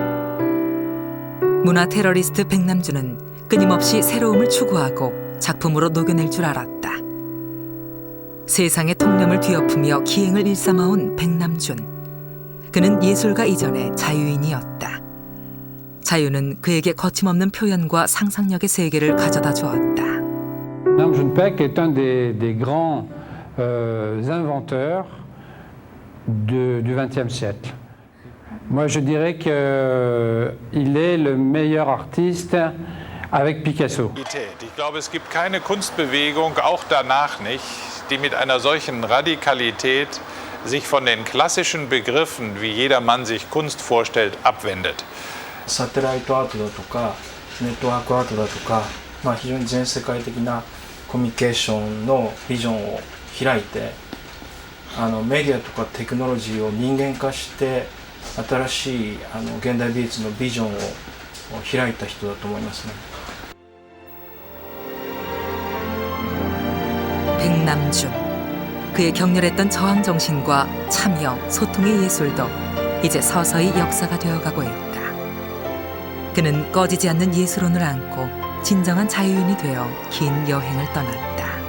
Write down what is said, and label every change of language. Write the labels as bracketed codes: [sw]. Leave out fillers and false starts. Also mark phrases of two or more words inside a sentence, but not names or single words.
[ko] 문화 테러리스트 백남준은 끊임없이 새로움을 추구하고 작품으로 녹여낼 줄 알았다. 세상의 통념을 뒤엎으며 기행을 일삼아온 백남준. 그는 예술가 이전의 자유인이었다. 자유는 그에게 거침없는 표현과 상상력의 세계를 가져다 주었다. [fr] Namjoon Paik est un des grands inventeurs du XXe siècle. Moi, je dirais qu'il est le meilleur artiste avec Picasso. [de] Ich glaube, es gibt keine Kunstbewegung, auch danach nicht, die mit einer solchen Radikalität sich von den klassischen Begriffen, wie jedermann sich Kunst vorstellt, abwendet. [ja] サテライトアートだとかネットワークアートだとか、非常に全世界的なコミュニケーションのビジョンを開いて、メディアとかテクノロジーを人間化して新しい現代美術のビジョンを開いた人だと思いますね。 [ko] 백남준. 그의 격렬했던 저항 정신과 참여, 소통의 예술도 이제 서서히 역사가 되어가고 있다. 그는 꺼지지 않는 예술혼을 안고 진정한 자유인이 되어 긴 여행을 떠났다.